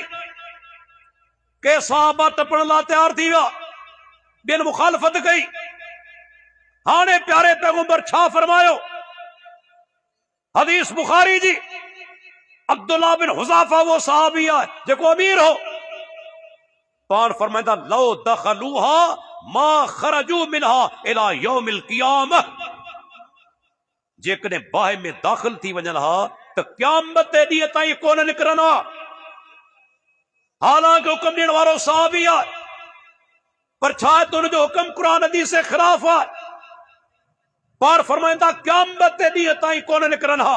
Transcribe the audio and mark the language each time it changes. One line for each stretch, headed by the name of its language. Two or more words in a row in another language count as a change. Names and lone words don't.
Sindhi: के साहबा टपण लाइ तयार थी विया, ॿियनि मुखालफ़त कई। हाणे प्यारे पैगंबर छा फरमायो, हदीस बुखारी जी, अब्दुल्लाह बिन हुज़ाफा वो सहाबी आहे जेको अमीर हो, पाण फरमाईंदा
Arabic: لو دخلوها ما خرجوا منها إلى يوم القيامة.
Sindhi: जेकॾहिं बाहि में दाख़िल थी वञनि हा त क़यामत जे ॾींहं ताईं कोन निकिरनि हा। हालांकि हुकुम ॾियण वारो सहाबी आहे, पर छा आहे त हुनजो हुकुम क़ुरान हदीस जे ख़िलाफ़ आहे। पाण फरमाईंदा क़यामत जे ॾींहं ताईं कोन निकिरनि हा।